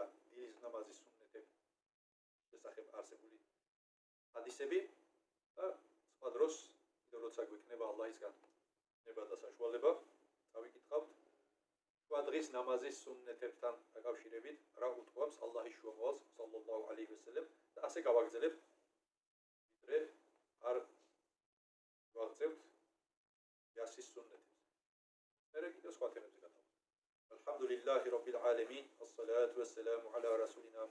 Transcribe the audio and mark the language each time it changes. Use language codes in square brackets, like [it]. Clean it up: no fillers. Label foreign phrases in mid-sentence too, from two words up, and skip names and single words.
[ka] დილის ნამაზის სუნნეთების შესახებ არსებული ჰადისები და სხვა დროს კიდევ როცა გვექნება ალლაჰისგან ნება და საშუალება, წავიკითხავთ თქვა დღის ნამაზის სუნნეთებთან დაკავშირებით რა უთქვამს ალლაჰის შუამავალს [ar] صلى الله عليه وسلم [ka] და ასე გავაგრძელებთ ვიდრე არ ვაღწევთ იასის სუნნეთებს. მერე კიდევ სხვა თემებზე გადავიდეთ. [ar] الحمد لله رب العالمين والصلاة والسلام على رسول